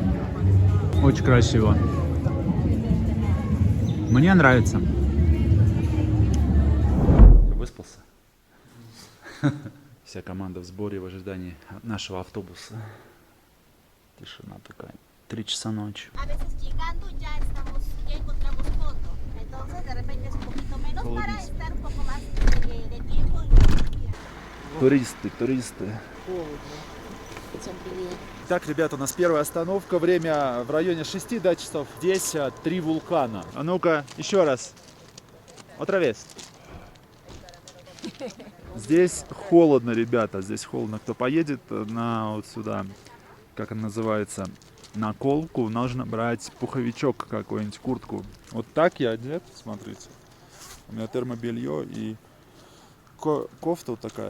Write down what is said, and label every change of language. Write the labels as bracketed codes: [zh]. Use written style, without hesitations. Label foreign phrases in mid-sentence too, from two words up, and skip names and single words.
[ru] Очень красиво. Мне нравится. Выспался? Вся команда в сборе в ожидании нашего автобуса. Тишина такая. 3 часа ночи. [es] A veces llegando ya encontramos fondo. Entonces de repente es un poquito menos para estar un poco más de tiempo. [ru] Туристы. Так, ребята, у нас первая остановка. Время в районе 6 часов. Здесь 3 вулкана. А ну-ка, еще раз. [es] Otra vez. [ru] Здесь холодно, ребята. Здесь холодно. Кто поедет на вот сюда, как она называется, на Колку, нужно брать пуховичок какой-нибудь, куртку. Вот так я одет, смотрите. У меня термобелье и кофта вот такая.